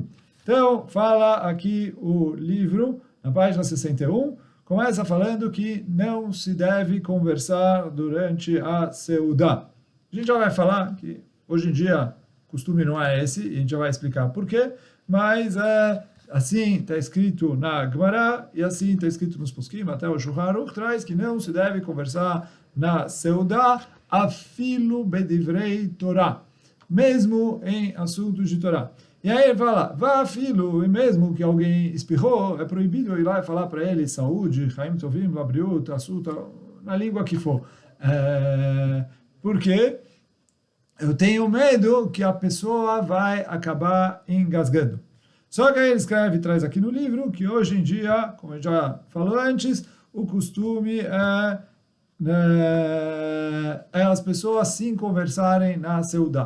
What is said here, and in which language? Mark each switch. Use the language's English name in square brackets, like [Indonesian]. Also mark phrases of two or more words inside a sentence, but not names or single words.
[Portuguese] Então, fala aqui o livro, na página 61, começa falando que não se deve conversar durante a Seudá. A gente já vai falar que hoje em dia o costume não é esse, e a gente já vai explicar por quê, mas assim está escrito na Gemara, e assim está escrito nos Poskim, até o Shulchan Aruch traz que não se deve conversar na Seudá, [Hebrew] אפילו בדברי תורה, [Portuguese] mesmo em assuntos de Torá. E aí ele fala, vá filho, e mesmo que alguém espirrou, é proibido ir lá e falar para ele saúde, [Hebrew] חיים טובים, labriut, assuta, [Portuguese] na língua que for. Porque eu tenho medo que a pessoa vai acabar engasgando. Só que aí ele escreve e traz aqui no livro que hoje em dia, como eu já falou antes, o costume é as pessoas sim conversarem na Seudá.